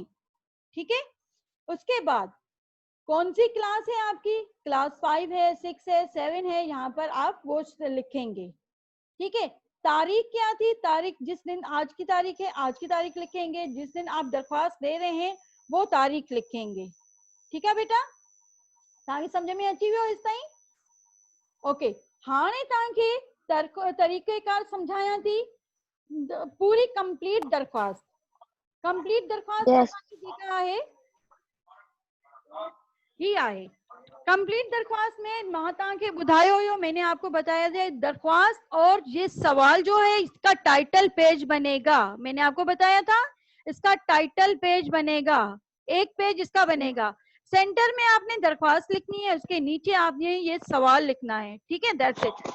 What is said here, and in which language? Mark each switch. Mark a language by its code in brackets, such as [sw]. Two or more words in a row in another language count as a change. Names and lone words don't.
[hi] ठीक है, उसके बाद कौन सी क्लास है आपकी, क्लास 5 है, 6 है, 7 है, यहाँ पर आप वो लिखेंगे. ठीक है, तारीख क्या थी, तारीख जिस दिन, आज की तारीख है आज की तारीख लिखेंगे, जिस दिन आप दरख्वास्त दे रहे हैं वो तारीख लिखेंगे. ठीक है बेटा, [sd] तव्हांखे समझ में अची वियो इस ताईं. ओके, हाणे तव्हांखे तरीक़ेकार समझायां थी पूरी कंप्लीट दरख्वास्त. कंप्लीट दरख्वास्त जेका आहे ही आहे. कंप्लीट दरख्वास्त में मां तव्हांखे ॿुधायो हुयो, [hi] मैंने आपको बताया था दरख्वास्त और ये सवाल जो है इसका [en] title page [hi] बनेगा. मैंने आपको बताया था इसका [en] title page [hi] बनेगा, एक पेज इसका बनेगा. सेंटर में आपने दरख्वास्त लिखनी है, उसके नीचे आपने ये सवाल लिखना है. ठीक है, [en] that's it.